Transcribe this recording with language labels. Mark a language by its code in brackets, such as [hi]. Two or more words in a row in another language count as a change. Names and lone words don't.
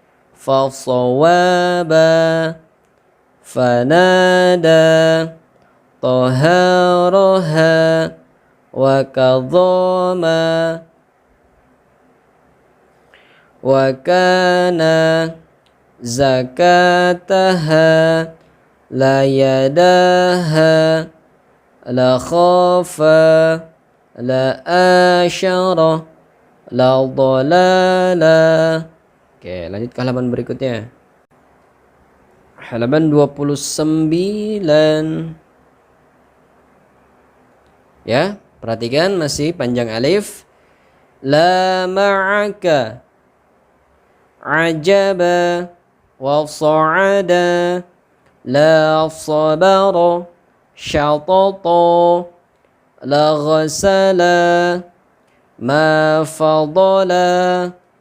[id] fasawaba fanada taharaha wa kadhama wa kana zakataha la yadaha la khafa la asyara la dhalala. Oke, lanjut ke halaman berikutnya. Halaman 29. Ya, perhatikan masih panjang alif. La ma'aka ajaba wa sa'ada la sabara syatata la ghasala ma fadala